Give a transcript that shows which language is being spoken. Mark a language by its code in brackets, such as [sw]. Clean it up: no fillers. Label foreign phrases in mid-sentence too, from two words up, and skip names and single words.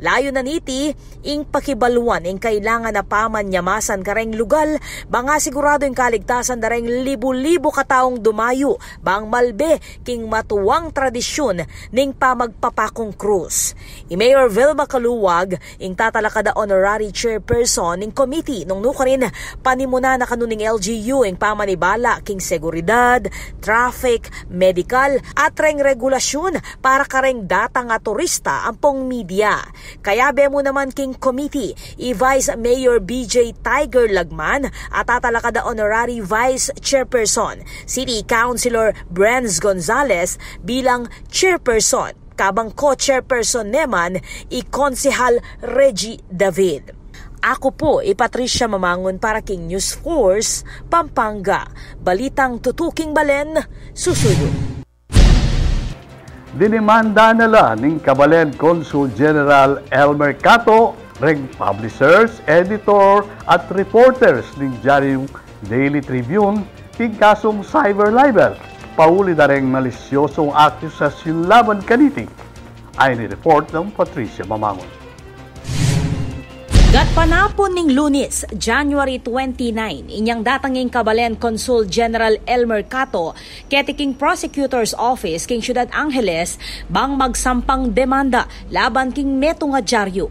[pam] Layo na niti, ing pakibaluan ing kailangan na pamanyamasan kareng lugal, banga sigurado ing kaligtasan dareng libo-libo kataong dumayo, bang malbe king matuwang tradisyon ning pamagpapakong krus. I-Mayor Vilma Kaluwag, ing tatalakada [en] honorary chairperson [pam] ning committee, nung nukarin panimuna na kanuning LGU ing pamanibala king seguridad, [en] traffic, medical, [pam] at reng regulasyon para kareng data nga turista ampong media. Kaya bemo naman king committee City, i-Vice Mayor BJ Tiger Lagman at tatalakada [en] Honorary Vice Chairperson, City Councilor [pam] Brens Gonzales bilang Chairperson, kabang co-chairperson naman i-Konsehal Reggie David. Ako po, Patricia Mamangon para King News Force, Pampanga. Balitang tutuking balen, susunod. Dinimanda nila ng Kabalen Consul General Elmer Cato, ring [en] publishers, editor [pam] at reporters ng Diaryong Daily Tribune king kasong [en] cyber libel. [pam] Pauli na rin malisyosong akusasyon laban kaniti. Ay ni-report ng Patricia Mamangon. Gatpanapon ning Lunes, January 29, inyang datanging Kabalen Consul General Elmer Cato, ketiking Prosecutor's Office king Ciudad Angeles, bang magsampang demanda laban king meto nga dyaryo.